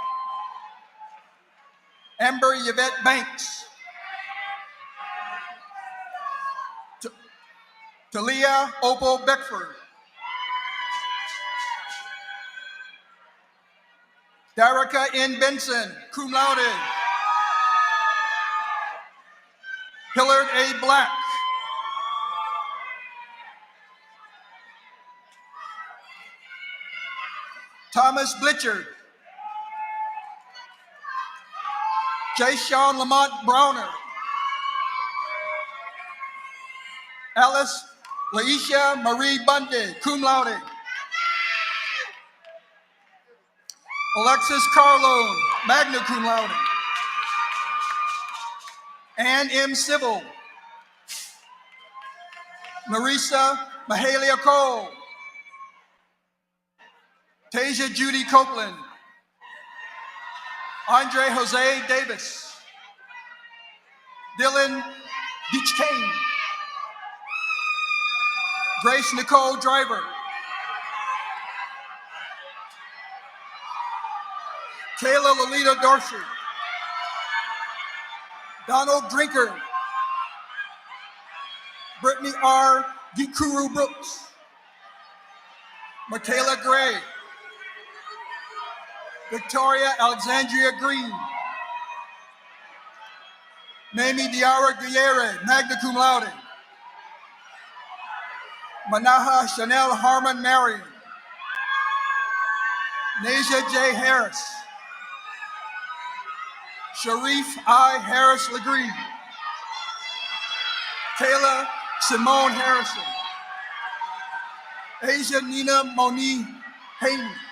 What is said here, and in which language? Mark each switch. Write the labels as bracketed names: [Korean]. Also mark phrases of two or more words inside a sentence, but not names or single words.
[English] Amber Yvette Banks. Talia Opal Beckford. Darica N. Benson, [Latin] cum laude. [English] Hillard A. Black. Thomas Blitchard. J. Sean Lamont Browner. Alice Laisha Marie Bundy, [Latin] cum laude. [English] Alexis Carlone, [Latin] magna cum laude. [English] Ann M. Civil. Marisa Mahalia Cole. Tasia Judy Copeland. Andre Jose Davis. Dylan Beachkane. Grace Nicole Driver. Kayla Lolita Dorsey. Donald Drinker. Brittany R. Gikuru Brooks. Michaela Gray. Victoria Alexandria Green. Mamie Diara Guyere, [Latin] magna cum laude. [English] Manaha Chanel Harmon Marion. Nasia J. Harris. Sharif I. Harris Legree. Kayla Simone Harrison. Asia Nina Monique Hayden.